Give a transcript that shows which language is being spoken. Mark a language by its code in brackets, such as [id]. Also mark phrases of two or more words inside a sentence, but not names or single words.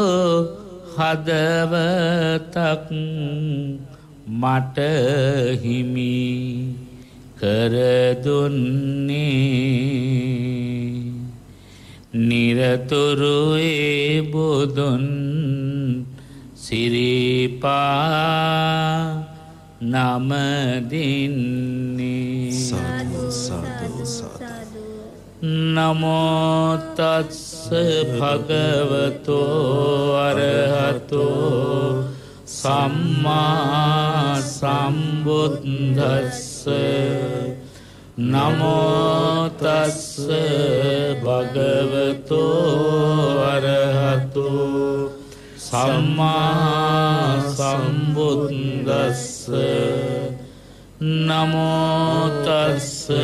[si] හදවතක් මට හිමි කරදුන්නේ නිරතුරු ඒ බුදුන් සිරිපා නම දින්නේ සාදු සාදු සාදු [pi] නමෝ තස්ස භගවතෝ අරහතෝ සම්මා සම්බුද්දස්ස නමෝ තස්ස භගවතෝ අරහතෝ සම්මා සම්බුද්දස්ස නමෝ තස්ස